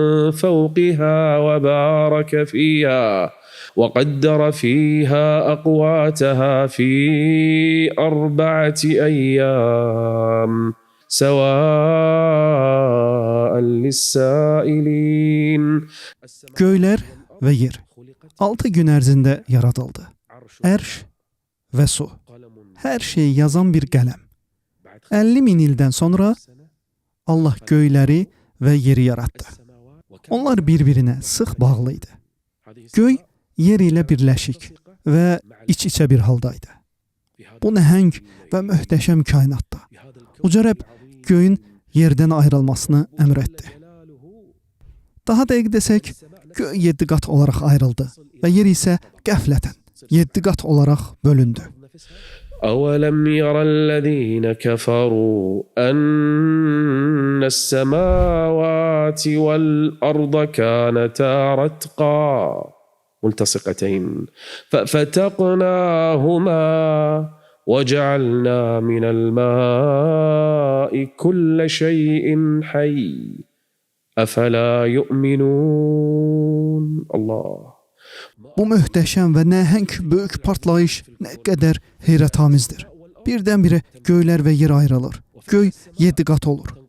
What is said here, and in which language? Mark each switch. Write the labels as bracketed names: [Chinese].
[Arabic] فوقها وبارك فيها وقدر فيها أقواتها في 4 أيام سواء للسائلين. [Azerbaijani] Göylər və yer 6 gün ərzində yaradıldı. Ərş və su. Hər şeyi yazan bir qələm. 50 min ildən sonra Allah göyləri və yeri yaratdı. Onlar bir-birinə sıx bağlı idi. Göy yer ilə birləşik və iç-içə bir haldaydı. Bu nəhəng və möhtəşəm kainatda uca Rəbb göyün yerdən ayrılmasını əmr etdi. Daha dəqiq desək, göy 7 qat olaraq ayrıldı və yer isə qəflətən 7 qat olaraq bölündü. [Arabic] أولم يرى الذين كفروا أن السماوات والأرض كانتا رتقا ملتصقتين ففتقناهما وجعلنا من الماء كل شيء حي أفلا يؤمنون. الله [Azerbaijani] Bu möhtəşəm və nəhəng böyük partlayış nə qədər heyrətamizdir. Birdən-birə göylər və yer ayrılır. Göy 7 qat olur.